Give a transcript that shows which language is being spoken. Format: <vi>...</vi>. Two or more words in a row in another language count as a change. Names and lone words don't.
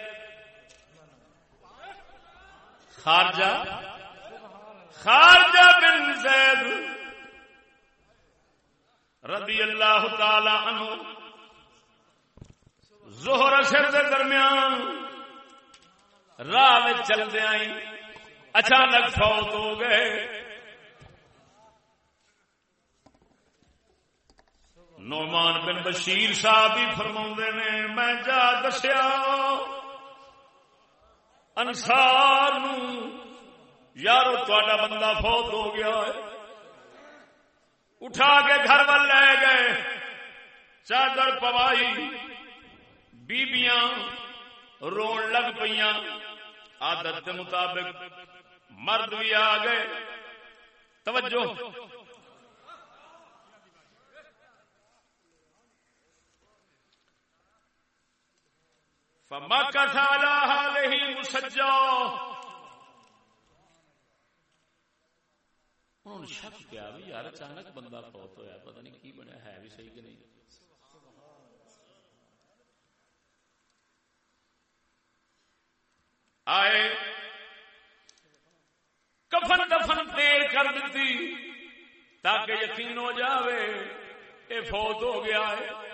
<ur>خارجہ بن زید رضی اللہ تعالی عنہ ظہر اثر کے درمیان راہ میں چلتے آئی اچانک فوت ہو گئے.</ur> <pa>نعمان بن بشیر صاحب ہی فرماؤندے نے میں جا دسیا انصار نو یارو تہاڈا بندہ فوت ہو گیا ہے. اٹھا کے گھر وال لے گئے, چادر پوائی, بیبیاں رون لگ پئیاں.</pa> <ur>عادت کے مطابق مرد بھی آ گئے. توجہ.</ur> <ar>فمكث على هذه مسجا.</ar> <ur>انہوں نے شک کیا</ur> <pa>بھی یار اچانک بندہ فوت ہویا, پتہ نہیں کی بنیا, ہے بھی صحیح کہ نہیں. آئے کفن دفن دیر کر دیتی تاکہ یقین ہو جاوے اے فوت ہو گیا ہے.</pa>